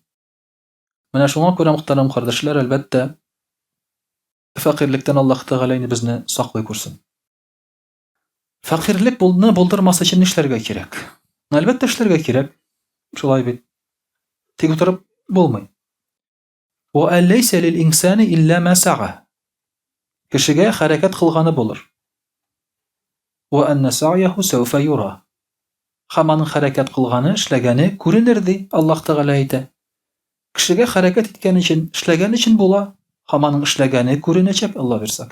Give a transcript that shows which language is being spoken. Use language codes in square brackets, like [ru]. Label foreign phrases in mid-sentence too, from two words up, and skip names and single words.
[tt] Менә шуңа күрә, мөхтәрәм кардәшләр, әлбәттә, факирлектән Аллаһ Тәгалә безне саклый күрсен. Факирлек булдырмас өчен нишләргә кирәк? Әлбәттә, эшләргә кирәк. Шулай бит. Тик утырып булмый. [ar] وأن ليس للإنسان إلا ما سعى. [tt] Кешегә хәрәкәт кылганы булыр. [ar] وأن سعيه سوف يرى. [tt] Һәм аның хәрәкәт кылганы, эшләгәне күренер ди, Аллаһ Тәгалә әйтә. Кешегә хәрәкәт иткән өчен, эшләгән өчен була, һәм аның эшләгәне күренәчәк, Алла бирсә.